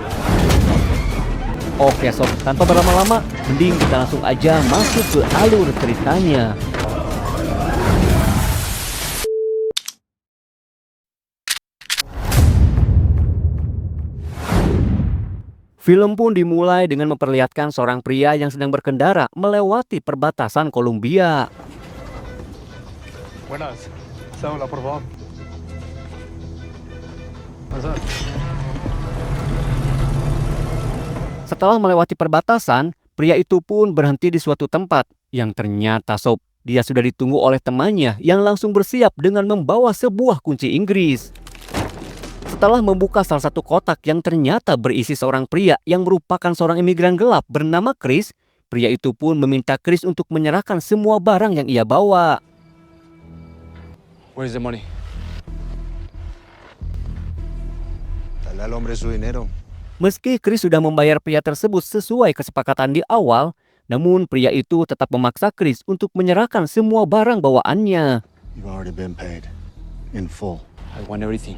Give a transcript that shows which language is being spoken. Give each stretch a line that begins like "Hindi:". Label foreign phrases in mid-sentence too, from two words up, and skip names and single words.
Indonesian: Oke sob, tanpa berlama-lama, mending kita langsung aja masuk ke alur ceritanya. Film pun dimulai dengan memperlihatkan seorang pria yang sedang berkendara melewati perbatasan Kolombia.
Spanish: Buenas, cédula por favor. Pasar.
Indonesian: Setelah melewati perbatasan, pria itu pun berhenti di suatu tempat yang ternyata sob, dia sudah ditunggu oleh temannya yang langsung bersiap dengan membawa sebuah kunci Inggris. Setelah membuka salah satu kotak yang ternyata berisi seorang pria yang merupakan seorang imigran gelap bernama Chris, pria itu pun meminta Chris untuk menyerahkan semua barang yang ia bawa.
English: Where's the money?
Spanish: Dale al hombre su dinero.
Indonesian: Meski Chris sudah membayar pria tersebut sesuai kesepakatan di awal, namun pria itu tetap memaksa Chris untuk menyerahkan semua barang bawaannya.
English: You've already been paid in full. I want everything.